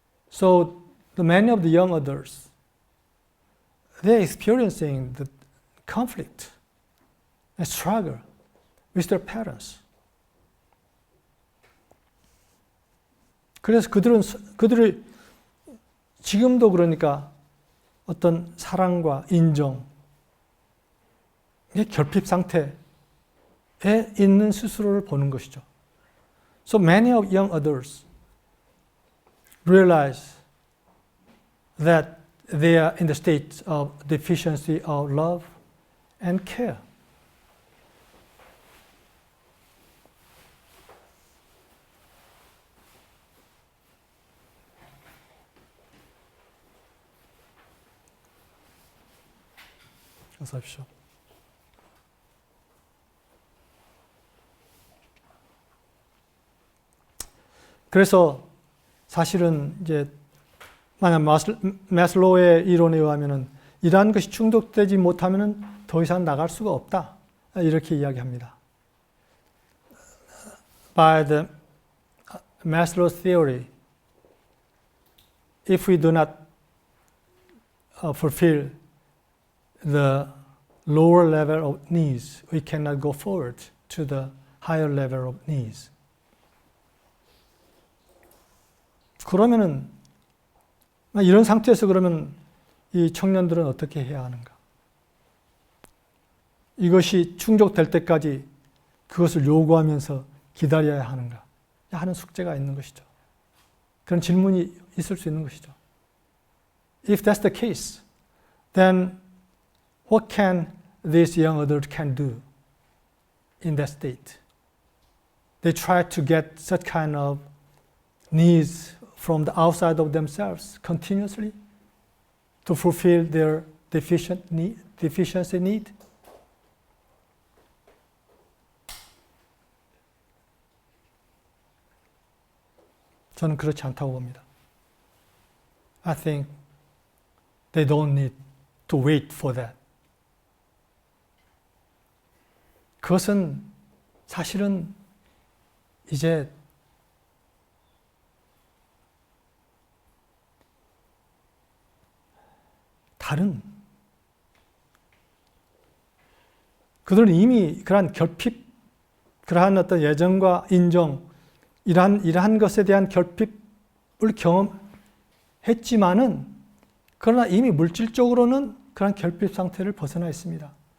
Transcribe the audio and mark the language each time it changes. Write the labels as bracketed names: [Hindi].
[English] So many of the young adults, they're experiencing the conflict and struggle with their parents. [Korean] 그래서 그들이 지금도 그러니까 어떤 사랑과 인정, 결핍 상태에 있는 스스로를 보는 것이죠. [English] So many of young adults realize that they are in the state of deficiency of love and care. [Korean] 어서 오십시오. 그래서 사실은 이제 만약 마슬로우의 이론에 의하면은 이러한 것이 충족되지 못하면은 더 이상 나갈 수가 없다. 이렇게 이야기합니다. [English] By the Maslow's theory, if we do not fulfill the lower level of needs, we cannot go forward to the higher level of needs. [Korean] 그러면은 이런 상태에서 그러면 이 청년들은 어떻게 해야 하는가? 이것이 충족될 때까지 그것을 요구하면서 기다려야 하는가? 하는 숙제가 있는 것이죠. 그런 질문이 있을 수 있는 것이죠. [English] If that's the case, then what can this young adult can do in that state? They try to get such kind of needs from the outside of themselves continuously to fulfill their deficiency need. [Korean] 저는 그렇지 않다고 봅니다. [English] I think they don't need to wait for that. [Korean] 그것은 사실은 이제 다른 그들은 이미 그러한 결핍, 그러한 어떤 예정과 인정, 이러한 것에 대한 결핍을 경험했지만은 그러나 이미 물질적으로는 그러한 결핍 상태를 벗어나 있습니다.